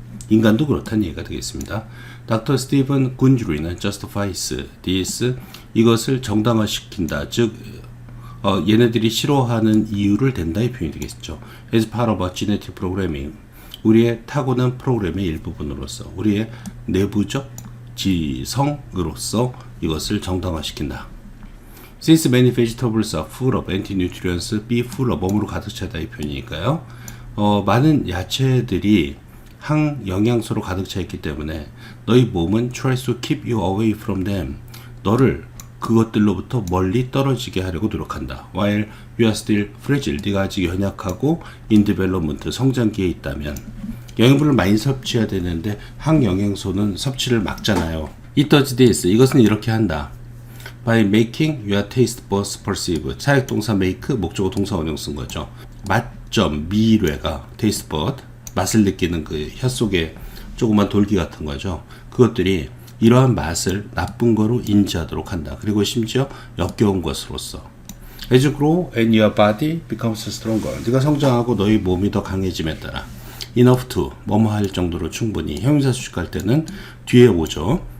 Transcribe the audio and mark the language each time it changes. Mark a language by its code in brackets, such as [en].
[ko] 인간도 그렇다는 얘기가 되겠습니다. 닥터 스티븐 군주리는 [en] justifies this, [ko] 이것을 정당화시킨다, 즉 얘네들이 싫어하는 이유를 댄다 이 표현이 되겠죠. [en] As part of a genetic programming, [ko] 우리의 타고난 프로그램의 일부분으로서, 우리의 내부적 지성으로서 이것을 정당화시킨다. [en] Since many vegetables are full of anti-nutrients, be full of, [ko] 몸으로 가득 차다 이 표현이니까요. 많은 야채들이 항영양소로 가득 차 있기 때문에 너희 몸은 [en] tries to keep you away from them, [ko] 너를 그것들로부터 멀리 떨어지게 하려고 노력한다. [en] While you are still fragile, [ko] 네가 아직 연약하고 [en] in development, [ko] 성장기에 있다면 영양분을 많이 섭취해야 되는데 항영양소는 섭취를 막잖아요. [en] It does this, [ko] 이것은 이렇게 한다. [en] By making your taste buds perceive, 차액동사 make, [ko] 목적어 동사 원형 쓴 거죠. 맛점, 미뢰가 taste bud, 맛을 느끼는 그 혀 속에 조그만 돌기 같은 거죠. 그것들이 이러한 맛을 나쁜 거로 인지하도록 한다. 그리고 심지어 역겨운 것으로서. [en] As you grow and your body becomes stronger, [ko] 네가 성장하고 너희 몸이 더 강해짐에 따라 [en] enough to, [ko] 뭐뭐 할 정도로 충분히, 형용사 수식할 때는 뒤에 오죠.